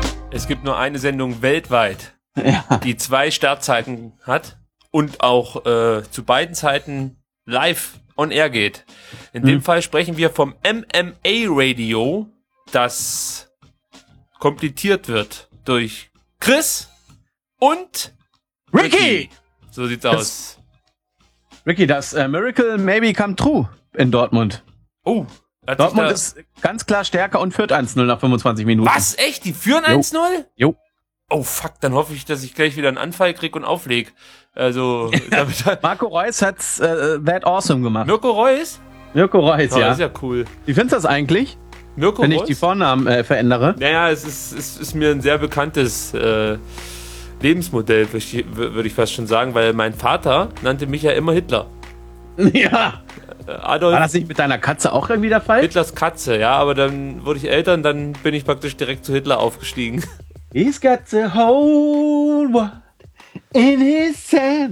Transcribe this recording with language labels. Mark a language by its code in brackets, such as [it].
[de] Es gibt nur eine Sendung weltweit, die zwei Startzeiten hat und auch zu beiden Zeiten live on air geht. In dem Fall sprechen wir vom MMA Radio, das komplettiert wird durch Chris und Ricky. So sieht's aus. Ricky, das [en] Miracle maybe come true [de] in Dortmund. Oh. Dortmund ist ganz klar stärker und führt 1-0 nach 25 Minuten. Was? Echt? Die führen 1-0? Jo. Oh fuck, dann hoffe ich, dass ich gleich wieder einen Anfall kriege und auflege. Also, Marco Reus hat's [en] that awesome [de] gemacht. Mirko Reus? Mirko Reus, ja. Das ist ja cool. Wie findest du das eigentlich? Mirko wenn Reus? Ich die Vornamen verändere? Naja, es ist mir ein sehr bekanntes Lebensmodell, würde ich fast schon sagen, weil mein Vater nannte mich ja immer Hitler. Ja. Adolf, war das nicht mit deiner Katze auch irgendwie der Fall? Hitlers Katze, ja, aber dann wurde ich älter und dann bin ich praktisch direkt zu Hitler aufgestiegen. [en] He's got the whole world in his hands.